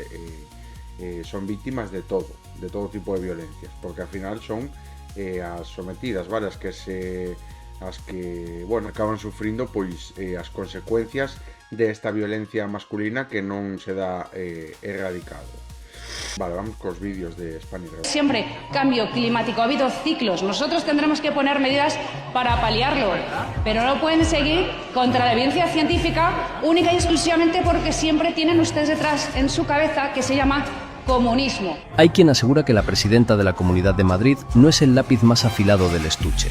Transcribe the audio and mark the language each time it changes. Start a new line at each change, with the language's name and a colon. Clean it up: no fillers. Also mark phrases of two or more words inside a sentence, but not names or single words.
Spanish: Son víctimas de todo tipo de violencias, porque al final son as sometidas, vale?
Galician: As que, bueno, acaban sufrindo pois as consecuencias desta violencia masculina que non se dá erradicado. Vale, vamos cos vídeos de Spanish.
Spanish: Siempre cambio climático, ha habido ciclos, nosotros tendremos que poner medidas para paliarlo, pero no pueden seguir contra la evidencia científica única y exclusivamente porque siempre tienen ustedes detrás en su cabeza que se llama comunismo. Hay quien asegura que la presidenta de la Comunidad de Madrid no es el lápiz más afilado del estuche.